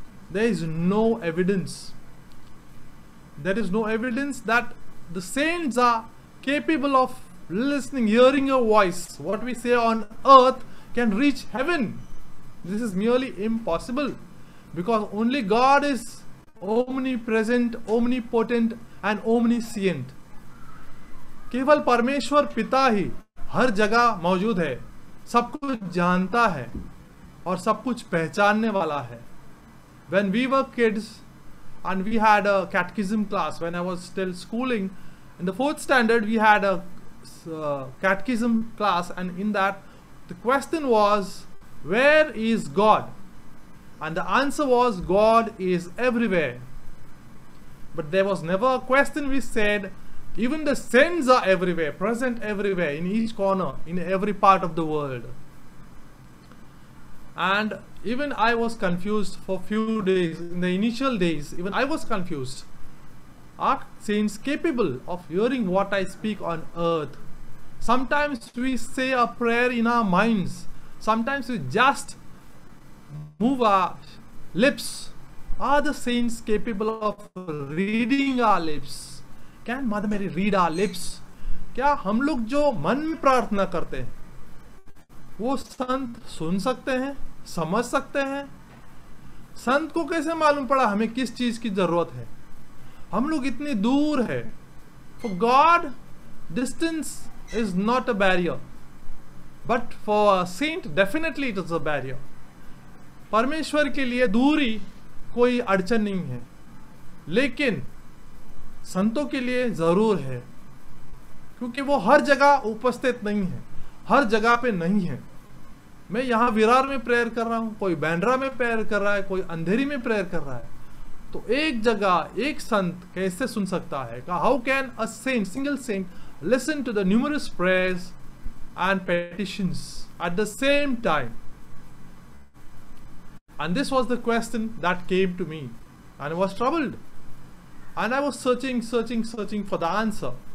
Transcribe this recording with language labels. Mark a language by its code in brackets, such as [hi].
[en] There is no evidence. There is no evidence that the saints are capable of listening, hearing a voice. What we say on earth can reach heaven. This is merely impossible, because only God is omnipresent, omnipotent and omniscient. [hi] केवल परमेश्वर पिता ही हर जगह मौजूद है, सब कुछ जानता है और सब कुछ पहचानने वाला है. [en] When we were kids and we had a catechism class, when I was still schooling, in the 4th standard we had a catechism class, and in that the question was, where is God? And the answer was, God is everywhere. But there was never a question which said, even the saints are everywhere, present everywhere, in each corner, in every part of the world. And even I was confused for few days. In the initial days, even I was confused. Are saints capable of hearing what I speak on earth? Sometimes we say a prayer in our minds. Sometimes we just move our lips. Are the saints capable of reading our lips? Can Mother Mary read our lips? [hi] क्या हम लोग जो मन में प्रार्थना करते हैं वो संत सुन सकते हैं, समझ सकते हैं? संत को कैसे मालूम पड़ा हमें किस चीज की जरूरत है? हम लोग इतनी दूर है. [en] For God, distance is not a barrier, but for a saint definitely it is a barrier. [hi] परमेश्वर के लिए दूरी कोई अड़चन नहीं है, लेकिन संतों के लिए जरूर है, क्योंकि वो हर जगह उपस्थित नहीं है, हर जगह पे नहीं है. मैं यहाँ विरार में प्रेयर कर रहा हूँ, कोई बैंड्रा में प्रेयर कर रहा है, कोई अंधेरी में प्रेयर कर रहा है, तो एक जगह एक संत कैसे सुन सकता है? [en] How can a saint, single saint, listen to the numerous prayers and petitions at the same time? And this was the question that came to me, and I was troubled, and I was searching for the answer.